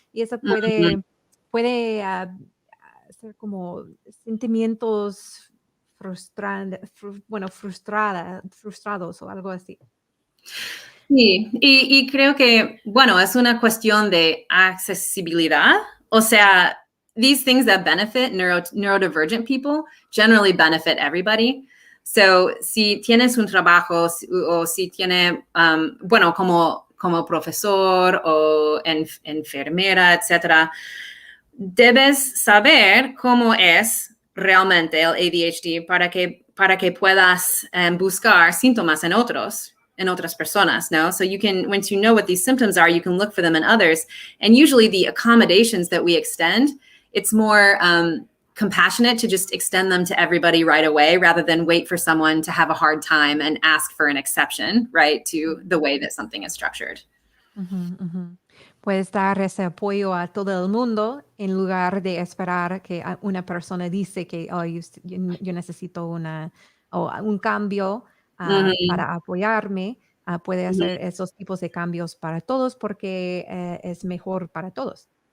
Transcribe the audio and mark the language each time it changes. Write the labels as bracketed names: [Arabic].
[Spanish] Y eso puede ser como sentimientos frustrados o algo así. Sí, y creo que, es una cuestión de accesibilidad. O sea, [English] these things that benefit neurodivergent people generally benefit everybody. [Spanish] So, si tienes un trabajo o si tiene, como profesor o enfermera, etcétera, debes saber cómo es realmente el ADHD para que puedas buscar síntomas en otras personas, no? [English] So once you know what these symptoms are, you can look for them in others. And usually the accommodations that we extend, it's more compassionate to just extend them to everybody right away rather than wait for someone to have a hard time and ask for an exception, right, to the way that something is structured. [Spanish] Puedes dar ese apoyo a todo el mundo en lugar de esperar que una persona dice que yo necesito un cambio para apoyarme. Puede hacer esos tipos de cambios para todos porque es mejor para todos.